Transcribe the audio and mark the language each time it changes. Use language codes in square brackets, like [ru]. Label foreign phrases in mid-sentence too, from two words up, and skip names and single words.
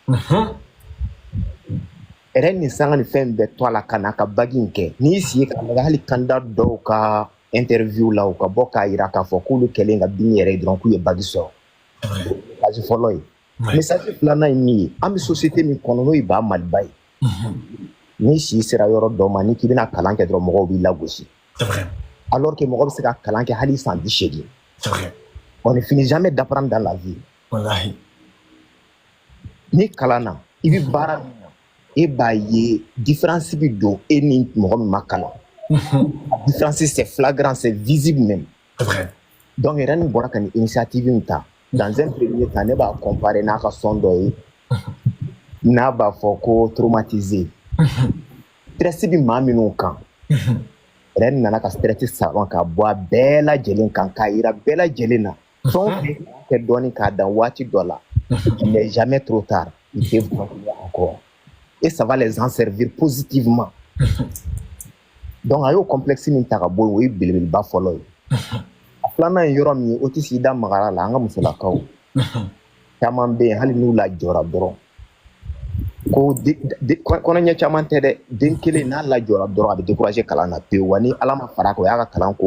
[bm] RN ni sanga ni fɛn bɛɛ to a la ka na ka bagi in kɛ n'i sigi ka lajɛ hali candidat dɔw ka interview la u ka bɔ k'a yira k'a fɔ k'olu kɛlen ka bin yɛrɛ dɔrɔn k'u ye bagi sɔrɔ message fɔlɔ ye message filanan ye min ye an bɛ société min kɔnɔ n'o ye ba maliba ye n'i si sera yɔrɔ dɔ ma ni k'i bɛna kalan kɛ dɔrɔn mɔgɔw b'i lagosi [fr] alors que [bm] mɔgɔ bɛ se ka kalan kɛ hali san 18 [fr] on ne finit jamais d'apprendre dans la vie [bm] ni kalan na i bɛ baara min na e b'a ye différence bɛ don e ni mɔgɔ min ma kalan la [fr] différence c'est flagrant c'est visible même donc [bm] RN bɔra ka nin initiative in ta [fr] dans un premier temps [bm] ne b'a comparer n'a ka son dɔ ye n'a b'a fɔ ko [fr] traumatisé stress [bm] bɛ maa minnu kan RN nana ka stress saban ka bɔ a bɛɛ lajɛlen kan k'a yira bɛɛ lajɛlen na fɛn o fɛn kɛ dɔɔni k'a dan waati dɔ la [fr] il n'est jamais trop tard il peut continuer encore et ça va les en servir positivement donc [bm] a y'o complexe min ta ka bɔ yen o ye belebeleba fɔlɔ ye a filanan ye yɔrɔ min ye o tɛ sigi da magara la an ka musolakaw caman bɛ yen hali n'u lajɔra dɔrɔn ko kɔnɔɲɛ caman tɛ dɛ den kelen n'a lajɔra dɔrɔn a bɛ décourager kalan na pewu wa ni ala ma fara